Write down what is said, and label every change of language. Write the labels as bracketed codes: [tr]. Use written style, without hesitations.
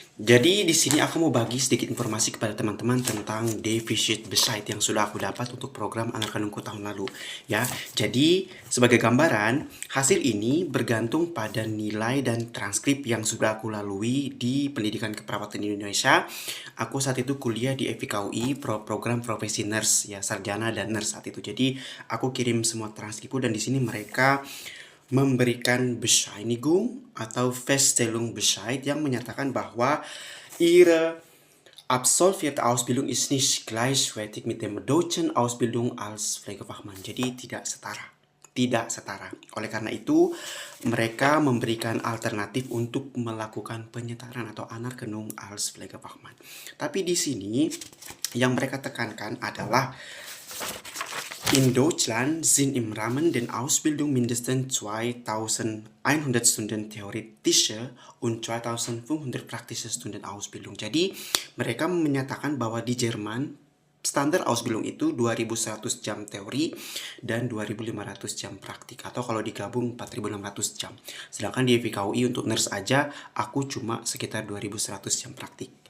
[id] Jadi di sini aku mau bagi sedikit informasi kepada teman-teman tentang defisit Bescheid yang sudah aku dapat untuk program anak kandungku tahun lalu. Ya, jadi sebagai gambaran, hasil ini bergantung pada nilai dan transkrip yang sudah aku lalui di pendidikan keperawatan di Indonesia. Aku saat itu kuliah di FIKUI, program profesi nurse, ya sarjana dan nurse saat itu. Jadi aku kirim semua transkripku dan di sini mereka memberikan Bescheinigung atau Feststellung Bescheid yang menyatakan bahwa [de] ihre absolvierte Ausbildung ist nicht gleichwertig mit dem deutschen Ausbildung als Pflegefachmann. [id] Jadi tidak setara. Tidak setara. Oleh karena itu, mereka memberikan alternatif untuk melakukan penyetaran atau Anerkennung als Pflegefachmann. Tapi di sini yang mereka tekankan adalah [de] in Deutschland sind im Rahmen der Ausbildung mindestens 2100 Stunden theoretische und 2500 praktische Stunden Ausbildung. [id] Jadi, mereka menyatakan bahwa di Jerman standar Ausbildung itu 2100 jam teori dan 2500 jam praktik, atau kalau digabung 4600 jam. Sedangkan di FIKUI untuk nurse aja aku cuma sekitar 2100 jam praktik.